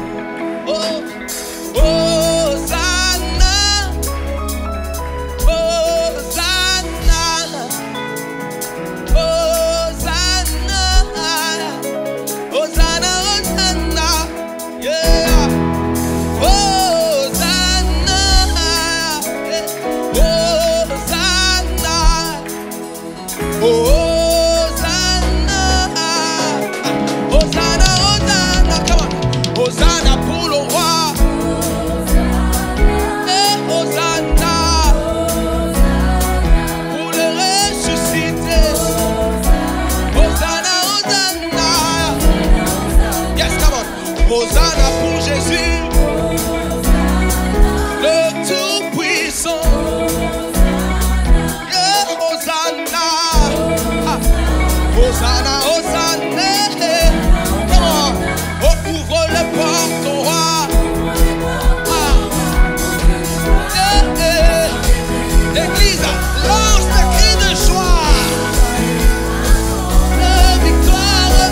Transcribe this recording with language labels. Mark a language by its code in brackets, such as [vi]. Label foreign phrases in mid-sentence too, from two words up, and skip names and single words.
[en] Oh, Hosanna, Hosanna, Hosanna, Hosanna, Hosanna, yeah. Hosanna, Hosanna, Hosanna, Hosanna, Hosanna, come on. [fr] Hosanna pour le roi. Et Hosanna pour le ressuscité. Hosanna, Hosanna. [en] Yes, come on. [fr] Hosanna pour Jésus, le Tout-Puissant. [en] Yeah, Hosanna. Hosanna, Hosanna. Come on. [fr] Oh, ouvre les portes au roi. L'église lance des cris de joie, de victoire.